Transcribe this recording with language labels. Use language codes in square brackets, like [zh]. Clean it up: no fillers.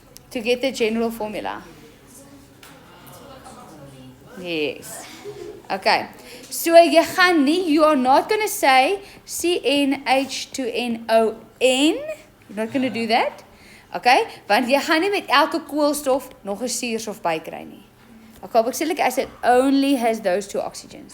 [en] To get the general formula. Yes. Okay. So you [af] gaan nie, [en] you are not going to say CnH2nOn. You're not going to do that. Okay? [af] Want jy gaan nie met elke koolstof nog 'n suurstof bykry nie. [en] A carboxylic acid only has those two oxygens.